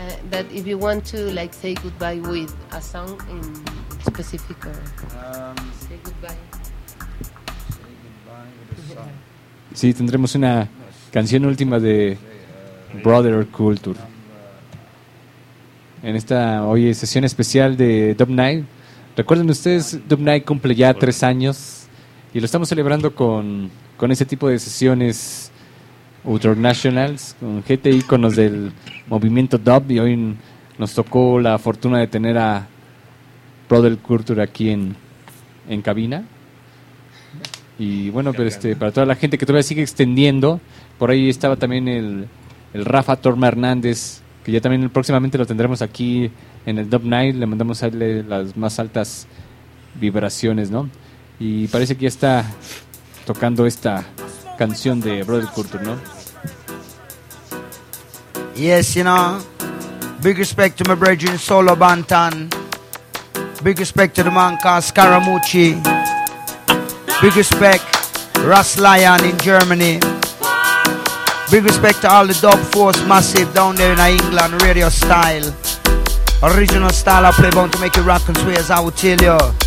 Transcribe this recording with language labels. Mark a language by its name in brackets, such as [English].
[English] But if you want to like say goodbye with a song in specific, or say goodbye. [Spanish] Sí, tendremos una canción última de Brother Culture. En esta hoy sesión especial de Dub Night. Recuerden ustedes, Dub Night cumple ya 3 años y lo estamos celebrando con ese tipo de sesiones internacionales, con gente íconos del movimiento Dub, y hoy nos tocó la fortuna de tener a Brother Culture aquí en cabina. Y bueno, pero para toda la gente que todavía sigue extendiendo, por ahí estaba también el Rafa Torma Hernández, que ya también próximamente lo tendremos aquí en el Dub Night, le mandamos a él las más altas vibraciones, ¿no? Y parece que ya está tocando esta canción de Brother Culture, ¿no? [English] Yes, you know, big respect to my brethren Solo Bantan, big respect to the man called Scaramucci, big respect Ras Lion in Germany, big respect to all the Dub Force Massive down there in England, Radio Style, original style I play bound to make you rock and sway, as I will tell you.